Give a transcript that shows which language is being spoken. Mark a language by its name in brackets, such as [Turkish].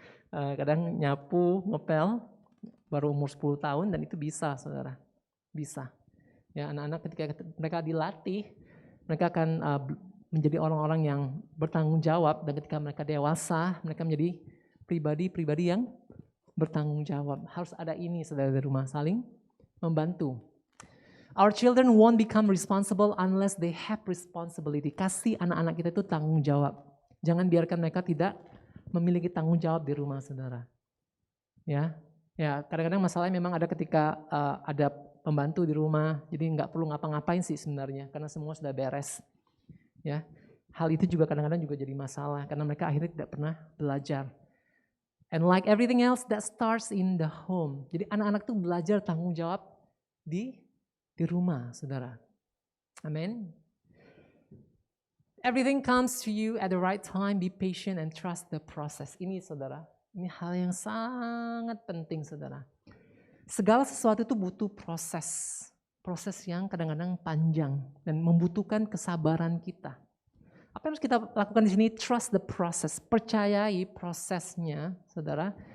[Indonesian] Kadang nyapu, ngepel, baru umur 10 tahun dan itu bisa saudara. Bisa. Ya, anak-anak ketika mereka dilatih, mereka akan menjadi orang-orang yang bertanggung jawab, dan ketika mereka dewasa, mereka menjadi pribadi-pribadi yang bertanggung jawab. Harus ada ini saudara di rumah, saling membantu. [English] Our children won't become responsible unless they have responsibility. [Indonesian] Kasih anak-anak kita itu tanggung jawab. Jangan biarkan mereka tidak memiliki tanggung jawab di rumah saudara. Ya, kadang-kadang masalahnya memang ada ketika ada pembantu di rumah, jadi nggak perlu ngapa-ngapain sih sebenarnya, karena semua sudah beres. Ya, hal itu juga kadang-kadang juga jadi masalah, karena mereka akhirnya tidak pernah belajar. [English] And like everything else, that starts in the home. [Indonesian] Jadi anak-anak tuh belajar tanggung jawab di rumah, saudara. Amin. [English] Everything comes to you at the right time. Be patient and trust the process. [Indonesian] Ini saudara, ini hal yang sangat penting saudara. Segala sesuatu itu butuh proses. Proses yang kadang-kadang panjang dan membutuhkan kesabaran kita. Apa yang harus kita lakukan di sini? [English] Trust the process. [Indonesian] Percayai prosesnya, saudara.